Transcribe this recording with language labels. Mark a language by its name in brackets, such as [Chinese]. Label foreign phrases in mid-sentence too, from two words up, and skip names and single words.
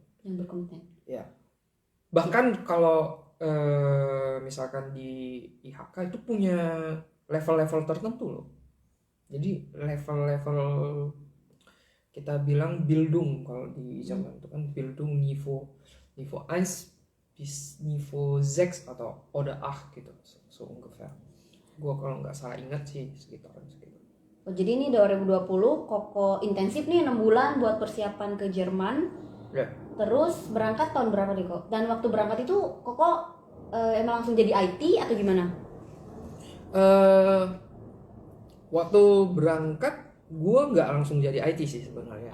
[Indonesian] Ya. Bahkan kalau misalkan di IHK itu punya level-level tertentu loh. Jadi level-level kita bilang Bildung kalau di Jerman itu kan [German] Bildung niveau 1 bis niveau 6 [Indonesian] atau oder 8 gitu, [German] so ungefähr. [Indonesian] Gue kalau nggak salah ingat sih sekitaran segitu. Oh, jadi ini 2020 Koko intensif nih 6 bulan buat persiapan ke Jerman. Ya. Terus berangkat tahun berapa nih kok? Dan waktu berangkat itu Koko emang langsung jadi IT atau gimana? Waktu berangkat gue nggak langsung jadi IT sih sebenarnya.